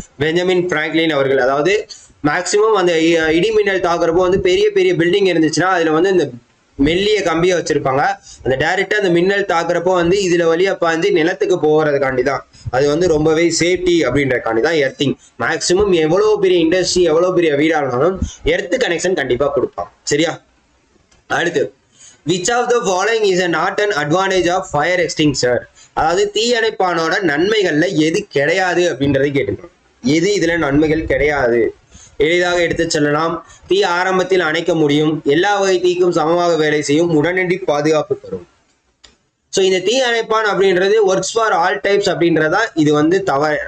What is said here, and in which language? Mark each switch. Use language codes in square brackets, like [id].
[ta] Benjamin Franklin அவர்கள். அதாவது maximum அந்த இடி மின்னல் தாக்குறப்போ வந்து பெரிய பெரிய பில்டிங் இருந்துச்சுன்னா அதுல வந்து இந்த மெல்லிய கம்பியை வச்சிருப்பாங்க. அந்த டைரக்டா அந்த மின்னல் தாக்குறப்போ வந்து இதுல வழியா பாஞ்சு நிலத்துக்கு போகிறதுக்காண்டி தான். அது வந்து ரொம்பவே சேஃப்டி அப்படின்றக்காண்டி தான் எர்த்திங். மேக்சிமம் எவ்வளவு பெரிய இண்டஸ்ட்ரி எவ்வளவு பெரிய வீடா இருந்தாலும் எர்த் கனெக்ஷன் கண்டிப்பா கொடுப்பான். சரியா? அடுத்து, [en] which of the following is not an advantage of fire extinguisher? [ta] அதாவது தீயணைப்பானோட நன்மைகள்ல எது கிடையாது அப்படின்றதை கேட்டுக்கணும். எது இதுல நன்மைகள் கிடையாது? எளிதாக எடுத்து செல்லலாம், தீ ஆரம்பத்தில் அணைக்க முடியும், எல்லா வகை தீக்கும் சமமாக வேலை செய்யும், உடனடி பாதுகாப்பு தரும். ஸோ இந்த தீ அணைப்பான் அப்படின்றது [en] works for all types [ta] அப்படின்றதா இது வந்து தவறு.